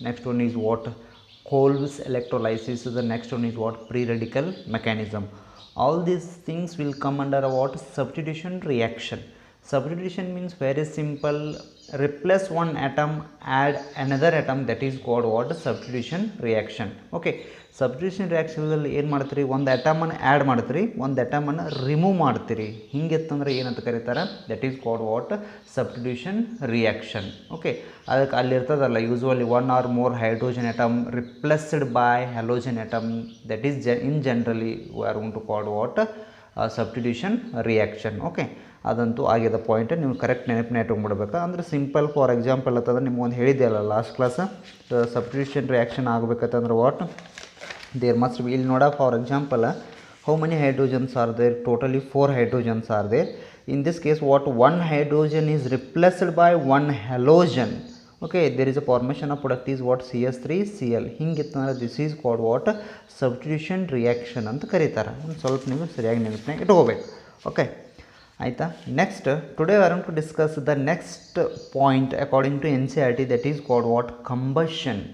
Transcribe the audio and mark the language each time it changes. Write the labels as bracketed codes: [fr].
[en] Next one is what Kolb's electrolysis. The next one is what pre-radical mechanism. All these things will come under a what substitution reaction. Substitution means very simple, replace one atom, add another atom, that is called what substitution reaction. [kn] Okay, substitution reaction ಏನು ಮಾಡ್ತೀರಿ, ಒಂದು ಅಟಮನ್ನು add ಮಾಡ್ತೀರಿ, ಒಂದು ಅಟಮನ್ನು remove ಮಾಡ್ತೀರಿ. ಹಿಂಗಿತ್ತಂದ್ರೆ ಏನಂತ ಕರೀತಾರೆ, [en] That is called what substitution reaction. Okay, [kn] ಅದಕ್ಕೆ ಅಲ್ಲಿರ್ತದಲ್ಲ [en] Usually one or more hydrogen atom replaced by halogen atom, that is in generally we are going to called what substitution reaction. [kn] Okay, ಅದಂತೂ ಆಗ್ಯದ point, ನೀವು correct ನೆನಪಿನ ಇಟ್ಕೊಂಡ್ಬಿಡ್ಬೇಕು. ಅಂದರೆ simple for example ಅಂತಂದ್ರೆ ನಿಮ್ಗೊಂದು ಹೇಳಿದೆ ಅಲ್ಲ last class, substitution reaction ಆಗಬೇಕಂತಂದ್ರೆ what [en] there must be, [kn] ಇಲ್ಲಿ ನೋಡ for example [en] how many hydrogens are there, totally 4 hydrogens are there. In this case what, one hydrogen is replaced by one halogen. Okay, there is a formation of product is what CH3Cl. [kn] ಹಿಂಗಿತ್ತಂದ್ರೆ [en] this is called what substitution reaction [kn] ಅಂತ ಕರೀತಾರೆ. ಒಂದು ಸ್ವಲ್ಪ ನೀವು ಸರಿಯಾಗಿ ನೆನಪಿನಾಗ ಇಟ್ಕೋಬೇಕು. Okay ಆಯಿತಾ. [en] Next today we are going to discuss the next point according to NCERT, that is called what combustion.